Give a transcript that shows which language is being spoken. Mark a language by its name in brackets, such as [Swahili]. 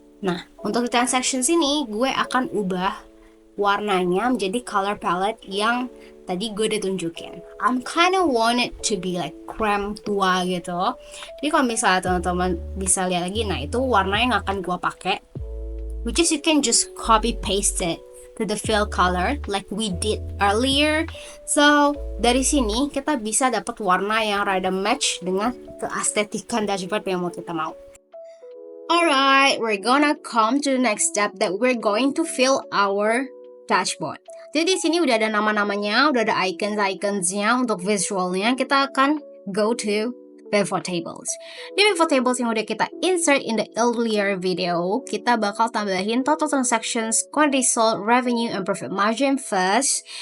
[Indonesian] Nah, untuk di transactions ini, gue akan ubah warnanya menjadi color palette yang tadi gue udah tunjukin. [English] I'm kinda want it to be like [Indonesian] krem tua gitu. Jadi kalau misalnya teman-teman bisa lihat lagi, nah itu warna yang akan gue pakai. [English] Which is you can just copy paste it to the fill color like we did earlier. [Indonesian] So dari sini kita bisa dapat warna yang rada match dengan keestetikan dashboard yang mau kita mau. [English] Alright, we're gonna come to the next step that we're going to fill our dashboard. [Indonesian] Jadi di sini udah ada nama-namanya, udah ada icons-iconsnya untuk visualnya. Kita akan [English] go to pivot tables. Di pivot tables [Indonesian] yang udah kita [English] insert in the earlier video, [Indonesian] kita bakal tambahin [English] total transactions, quantity sold, revenue, and profit margin first.